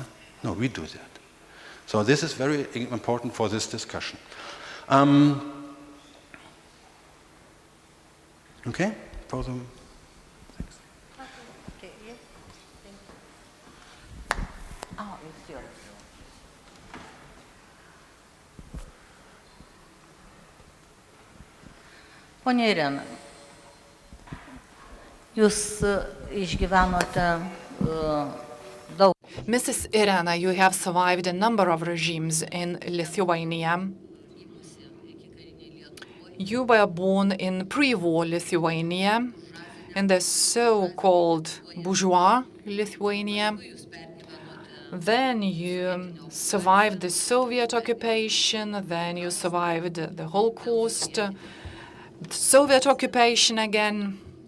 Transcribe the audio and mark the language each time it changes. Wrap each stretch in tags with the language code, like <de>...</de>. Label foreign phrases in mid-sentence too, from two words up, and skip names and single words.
<en>No, we do that. So this is very important for this discussion. Okay? For the... Okay, yes. Thank you. Oh, it's yours.</en> <lt>Ponia Irena, jūs išgyvenote daug.</lt> <en>Mrs. Irena, you have survived a number of regimes in Lithuania. You were born in pre-war Lithuania, in the so-called bourgeois Lithuania. Then you survived the Soviet occupation, then you survived the Holocaust, Soviet occupation again.</en>